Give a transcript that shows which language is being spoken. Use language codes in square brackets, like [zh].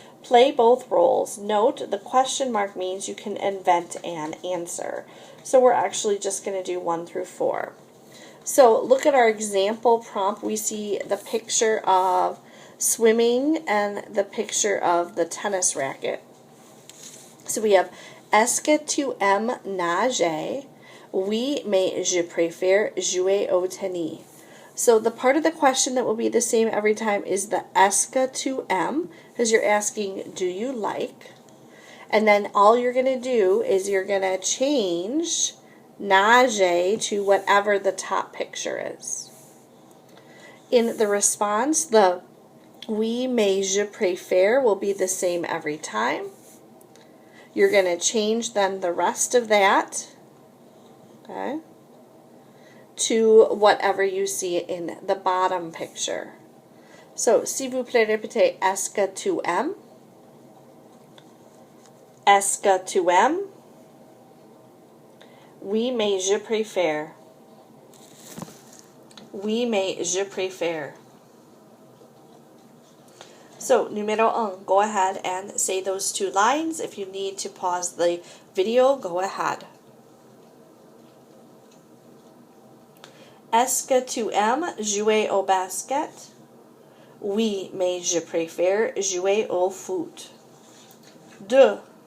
[en] Play both roles. Note the question mark means you can invent an answer. So we're actually just going to do 1 through 4. So look at our example prompt. We see the picture of swimming and the picture of the tennis racket. So we have [fr] est-ce que tu aimes nager? Oui, mais je préfère jouer au tennis. [en] So the part of the question that will be the same every time is the [fr] est-ce que tu aimes, [en] because you're asking, do you like? And then all you're going to do is you're going to change nager to whatever the top picture is. In the response, the [fr] oui, mais je préfère [en] will be the same every time. You're going to change then the rest of that, okay, to whatever you see in the bottom picture. [fr] So, s'il vous plaît, répétez, est-ce que tu aimes? Est-ce que tu aimes? Oui, mais je préfère. Oui, mais je préfère. [en] So, numéro 1, go ahead and say those 2 lines. If you need to pause the video, go ahead. [fr] Est-ce que tu aimes jouer au basket? Oui, mais je préfère jouer au foot. 2.